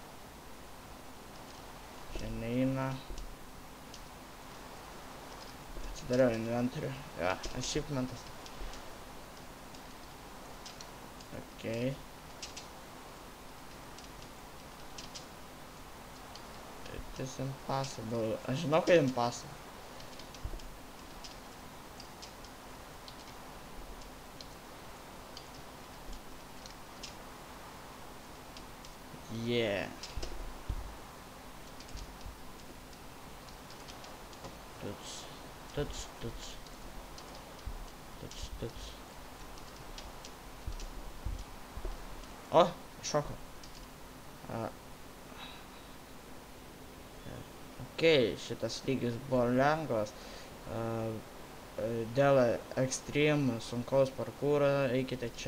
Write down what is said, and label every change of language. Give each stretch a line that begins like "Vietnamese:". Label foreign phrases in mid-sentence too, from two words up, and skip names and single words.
Lithuanian: Čia neina. Atsidariau inventorių. Jo, achievementas. Okei.
English: It is impossible.
Lithuanian: Aš žinau, kad impossible. Yeah. Tuts. O, šokau. Okei, šitas lygis buvo lengvas. Dėl extreme sunkaus parkūro eikite čia.